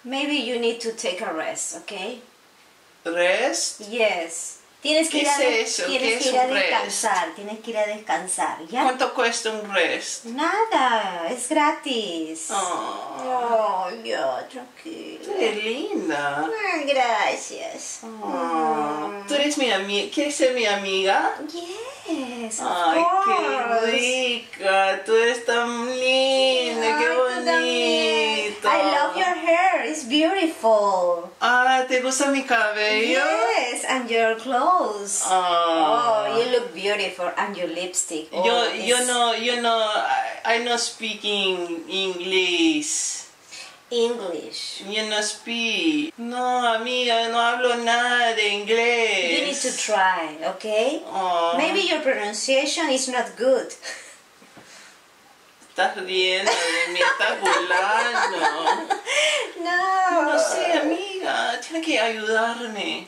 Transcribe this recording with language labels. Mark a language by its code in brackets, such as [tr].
[en] Maybe you need to take a rest, okay? ¿Rest? [es] Yes. Tienes que ir a descansar. Tienes que ir a descansar, ¿ya? ¿Cuánto cuesta un rest? Nada, es gratis. Oh, ya, tranquila. Eres linda. Gracias. ¿Tú eres mi amiga? ¿Quieres ser mi amiga? [en] Yes, of Ay, course. [es] qué rica. Tú eres tan linda, qué bonito. [en] I love your hair, it's beautiful. [es] ¿te gusta mi cabello? [en] Yes, and your clothes. Oh, you look beautiful, and your lipstick. I not speaking English. English. You no speak. [es] No, amiga, no hablo nada de inglés. [en] You need to try, okay? Maybe your pronunciation is not good. [es] Estás riendo de mí, estás burlando. No sé, amiga, tienes que ayudarme.